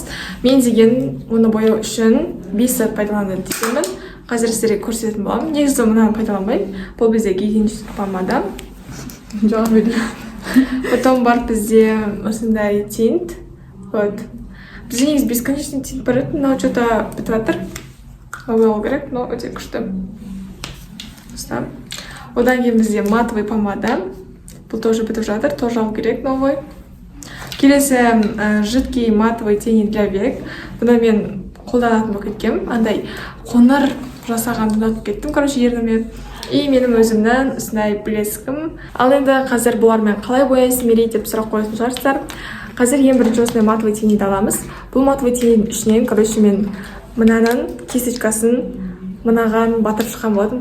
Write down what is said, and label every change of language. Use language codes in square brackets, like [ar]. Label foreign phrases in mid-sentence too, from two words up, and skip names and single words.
[kk] Мен деген оны бояу үшін 5 сағат пайдаланады деймін. Қазір сіздерге көрсететін боламын. Негізі мынаны пайдаланбаймын. Бұл бізде [ru] гигиенический помада. [kk] Жауап берейін. Потом бар бізде осындай тинт. Вот. Бізде негізі бесконечный тинт бар еді, [ru] но что-то [kk] бітіп жатыр. Алу керек, но өте күшті. Одан кейін бізде [ru] матовый помада. [kk] Бұл тоже бітіп жатыр, тоже алу керек новый. [ru] Келесі жидкий матовый тени для век. [kk] Бұны мен қолданатын болып кеткем. Андай қоңыр жасаған ұнатып кеттім, короче, ерніме. И менің өзімнің осындай блескім. Ал енді қазір бұлармен қалай бояйсың Мерей деп сұрақ қоятын шығарсыздар. Қазір ең бірінші осындай матовый тениді аламыз. Бұл матовый тенінің ішінен, короче, мен мынаның кисточкасын мынаған батырып шыққан болатым.